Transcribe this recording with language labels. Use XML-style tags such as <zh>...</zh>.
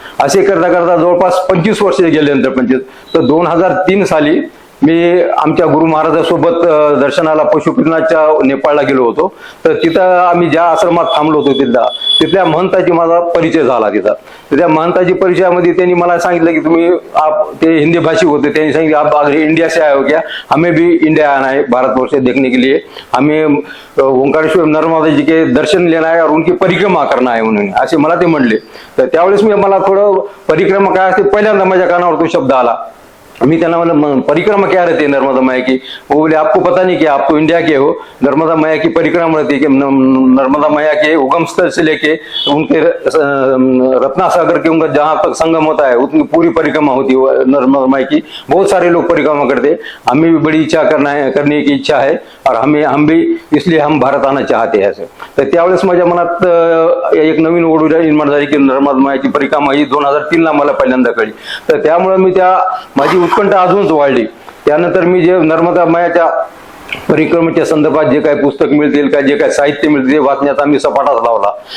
<mr>असे करता करता जवळपास 25 वर्ष गेल्यानंतर 25 तर 2003 साली मी आमच्या गुरु महाराजांसोबत दर्शनाला पशुपतीनाथच्या नेपाळला गेलो होतो. तर तिथं आम्ही ज्या आश्रमात थांबलो होतो तिथल्या महंताची माझा परिचय झाला. तिथं त्या महंताची परिचयामध्ये त्यांनी मला सांगितलं की तुम्ही ते हिंदी भाषिक होते. त्यांनी सांगितलं</mr> <hi>आप अगर इंडिया से आए हो क्या, हमें भी इंडिया आना है भारतवर्ष देखने के लिए, हमें ओंकारेश्वर नर्मदा जी के दर्शन लेना है और उनकी परिक्रमा करना है</hi> <mr>म्हणून असे मला ते म्हणले.</mr> <hi>तर त्यावेळेस मला थोडं परिक्रमा काय असते पहिल्यांदा माझ्या कानावर तो शब्द आला.</hi> <mr>मी त्यांना बोला</mr> <hi>परिक्रमा क्या रहती है नर्मदा मैया की? वो बोले आपको पता नहीं कि आप तो इंडिया के हो, नर्मदा मैया की परिक्रमा रहती है कि नर्मदा मैया के उगम स्थल से लेके उनके रत्ना सागर के उनका जहाँ तक संगम होता है उतनी पूरी परिक्रमा होती है नर्मदा मैया की. बहुत सारे लोग परिक्रमा करते. हमें भी बड़ी इच्छा करने की इच्छा है और हम भी इसलिए हम भारत आना चाहते हैं.</hi> <mr>तर त्यावेळेस माझ्या मनात एक नवीन ओढ निर्माण झाली की नर्मदा मैयाची परिक्रमा ही 2003ला मला पहिल्यांदा कळली. तर त्यामुळे मी माझी उत्कंठा अजूनच वाढली. त्यानंतर मी जे नर्मदा मायाच्या परिक्रमेच्या संदर्भात जे काही पुस्तक मिळतील का जे काही साहित्य मिळतील ते वाचण्याचा मी सपाटाच लावला.</mr>